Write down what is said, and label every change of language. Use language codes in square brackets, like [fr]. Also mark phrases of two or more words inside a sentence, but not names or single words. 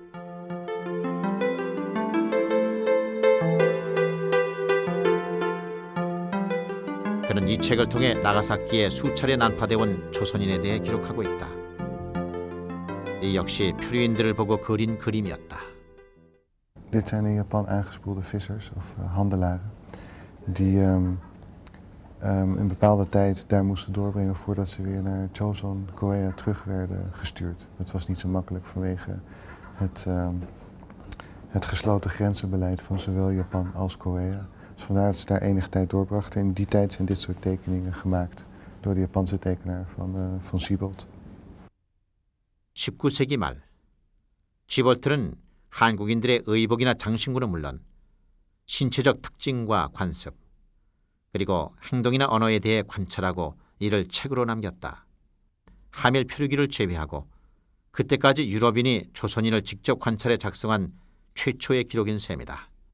[ko] 그는 이 책을 통해 나가사키에 수차례 난파되어 온 조선인에 대해 기록하고 있다. 이 역시 표류인들을 보고 그린 그림이었다. [nl] Dit zijn in Japan aangespoelde vissers of handelaren die een bepaalde tijd daar moesten doorbrengen voordat ze weer naar Joseon, Korea terug werden gestuurd. Dat was niet zo makkelijk vanwege het gesloten grenzenbeleid van zowel Japan als Korea. Dus vandaar dat ze daar enige tijd doorbrachten. In die tijd zijn dit soort tekeningen gemaakt door de Japanse tekenaar van Siebold. [ko] 19세기 말, 시볼트는 한국인들의 의복이나 장신구는 물론 신체적 특징과 관습, 그리고 행동이나 언어에 대해 관찰하고 이를 책으로 남겼다. 하멜 표류기를 제외하고 그때까지 유럽인이 조선인을 직접 관찰해 작성한 최초의 기록인 셈이다.